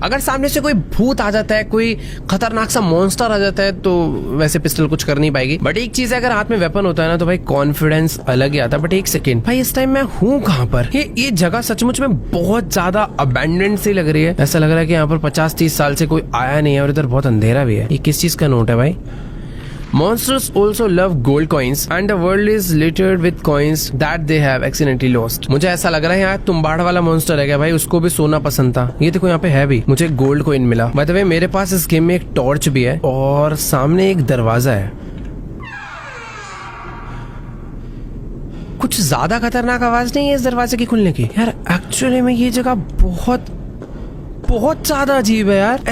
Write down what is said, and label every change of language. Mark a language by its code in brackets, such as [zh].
[hi] अगर सामने से कोई भूत आ जाता है, कोई खतरनाक सा मॉन्स्टर आ जाता है, तो वैसे पिस्टल कुछ कर नहीं पाएगी। बट एक चीज है, अगर हाथ में वेपन होता है ना तो भाई कॉन्फिडेंस अलग ही आता है। बट एक सेकेंड भाई, इस टाइम मैं हूँ कहाँ पर? ये जगह सचमुच में बहुत ज्यादा अबैंडन्ड सी लग रही है। ऐसा लग रहा है कि यहाँ पर 50-30 साल से कोई आया नहीं है और इधर बहुत अंधेरा भी है। ये किस चीज का नोट है भाई? [en] Monsters also love gold coins and the world is littered with coins that they have accidentally lost। [hi] मुझे ऐसा लग रहा है यहाँ तुम्बाड़ वाला मॉन्स्टर है क्या भाई? उसको भी सोना पसंद था। ये देखो यहाँ पे है भी। मुझे गोल्ड कॉइन मिला। बाय द वे मेरे पास इस गेम में एक टॉर्च भी है और सामने एक दरवाजा है। कुछ ज्यादा खतरनाक आवाज नहीं है इस दरवाजे की खुलने की यार। एक्चुअली में ये जगह बहुत ज्यादा अजीब है यार।